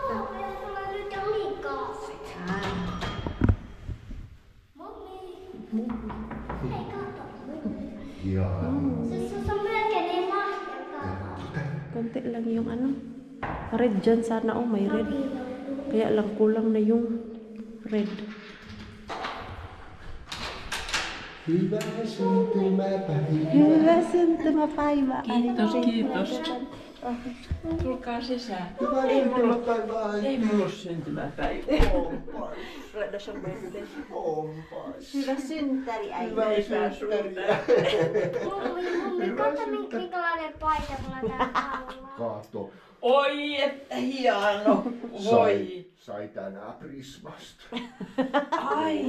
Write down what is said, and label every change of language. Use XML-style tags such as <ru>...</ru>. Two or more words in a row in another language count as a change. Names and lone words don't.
<tl>Konti lang yung red dyan sana. Oh, may red. Kaya lang kulang na yung red.</tl> <fi>Hyvä syntymäpäivä. Hyvä syntymäpäivä. Kiitos. Tulkaa sisään. Hyvää syntymäpäivää. Ei mulla syntymäpäivä.</fi> <tl>Wala na siyang birthday.</tl> <fi>Onpas. Hyvä synttäri, äiti. Hyvää synttäriä. Mummi, katso minkälainen paita mulla täällä alla. Kato. Oi, että hieno. Voi. Sai tänään Prismasta. Ai.</fi>